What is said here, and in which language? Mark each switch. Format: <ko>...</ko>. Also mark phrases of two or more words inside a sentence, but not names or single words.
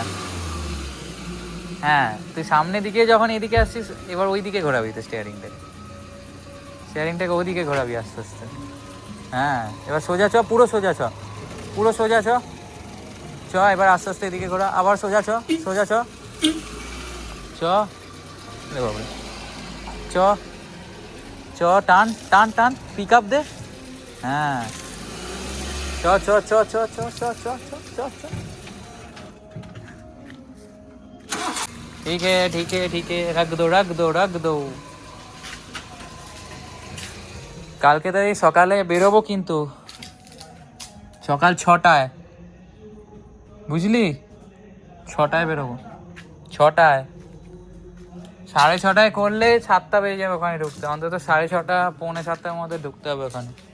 <bn>হ্যাঁ, তুই সামনের দিকে যখন এদিকে আসছিস, এবার ওই দিকে ঘোরাবি তো স্টিয়ারিংটাকে, স্টিয়ারিংটাকে ওদিকে ঘোরাবি আস্তে আস্তে। হ্যাঁ, এবার সোজা চ, পুরো সোজা চ, পুরো সোজা চ, চ এবার আস্তে আস্তে এদিকে ঘোরা, আবার সোজা চ, সোজা চ, চ রে বাবা, চ চ, টান টান টান, পিক আপ দে। হ্যাঁ, চ চ চ চ চ চ চ চ চ।</bn> <hi>ठीक है ठीक है ठीक है, रख दो रख दो रख दो।</hi> <bn>কালকে তো এই সকালে বেরোবো, কিন্তু সকাল 6টায়, বুঝলি? 6টায় বেরোবো, 6টায়। 6:30 করলে 7টা বেজে যাবে ওখানে ঢুকতে, অন্তত 6:30 6:45-7টার মধ্যে ঢুকতে হবে ওখানে।</bn>